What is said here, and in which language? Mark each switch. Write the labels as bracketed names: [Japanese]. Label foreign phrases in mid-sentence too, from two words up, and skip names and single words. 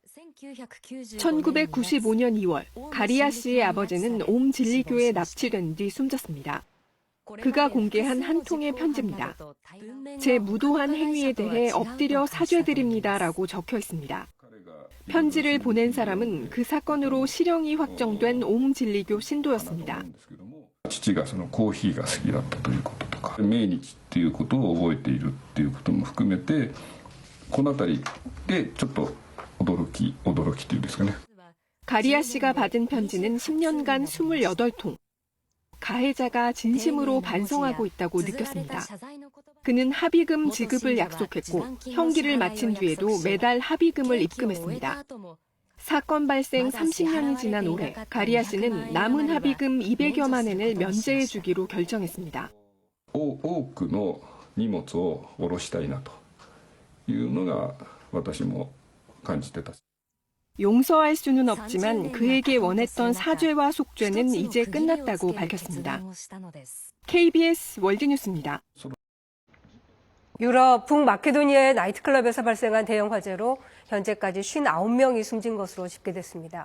[Korean] 1995년 2월 가리아 씨의 아버지는 옴 진리교에 납치된 뒤 숨졌습니다. 그가 공개한 한 통의 편지입니다. 제 무도한 행위에 대해 엎드려 사죄드립니다라고 적혀 있습니다. 편지를 보낸 사람은 그 사건으로 실형이 확정된 옴 진리교 신도였습니다. [Japanese] 父がそのコーヒーが好きだったということとか、命日っていうことを覚えているっていうことも含めて、このあたりでちょっと驚きっていうんですかね. [Korean] 가리아 씨가 받은 편지는 10년간 28통. 가해자가 진심으로 반성하고 있다고 느꼈습니다. 그는 합의금 지급을 약속했고 형기를 마친 뒤에도 매달 합의금을 입금했습니다. 사건 발생 30년이 지난 올해 가리아 씨는 남은 합의금 200여만 엔을 면제해 주기로 결정했습니다. [Japanese] 多くの荷物を下ろしたいなというのが私も感じてた. [Korean] 용서할 수는 없지만 그에게 원했던 사죄와 속죄는 이제 끝났다고 밝혔습니다. KBS 월드뉴스입니다. 유럽 북마케도니아의 나이트클럽에서 발생한 대형 화재로 현재까지 59명이 숨진 것으로 집계됐습니다.